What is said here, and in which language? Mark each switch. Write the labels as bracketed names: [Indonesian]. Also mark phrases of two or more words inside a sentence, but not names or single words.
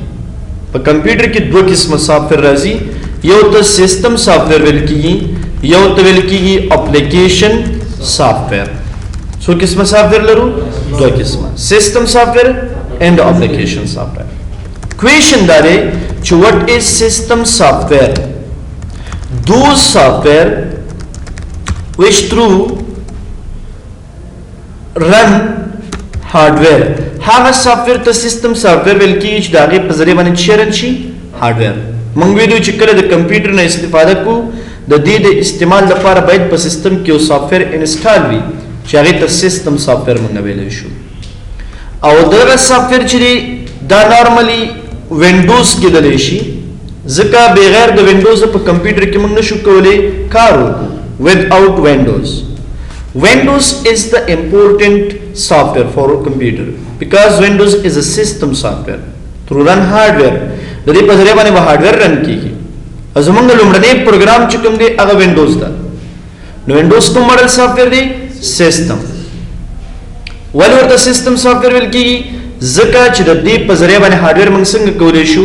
[Pashto] په کمپیوټر کې 2 قسمه سافټویر راځي. یو ته [English] system software [Pashto] ویل کېږي، یو ته ویل کېږي [English] application software. [Pashto] څو قسمه سافټویر لرو؟ [English] 2 قسمه، system software and application software. [Pashto] کویشن دا دی چې [English] what is system software? those software which through run hardware. [Pashto] هغه سافټویر ته [English] system software [Pashto] ویل کېږي چې د هغې په ذریعه باندې څه رن شي، هارډویر. موږ ویلو چې کله د کمپیوټر نه استفاده کوو د دې د استعمال لپاره باید په سیستم کې یو سافټویر انسټال وي چې هغې ته [English] system software [Pashto] موږ ویلی شو. او دغه سافټویر چې دی دا نارملی وینډوز کېدلی شي، ځکه بغیر د وینډوز په کمپیوټر کې موږ نشو کولی کار وکړو. [English] without Windows. Windows is the important software for a computer because Windows is a system software. through run hardware [Pashto] د دې په ذریعہ باندې به هارډویر رن کیږي. زمونږ لومړنی پروګرام چې کوم دی هغه وینډوز ده. نو وینډوز کوم [English] model software [Pashto] دی؟ سیستم. ولې ورته [English] system software [Pashto] ویل کیږي؟ ځکه چې د دې په ذریعہ باندې هارډویر موږ څنګه کولی شو؟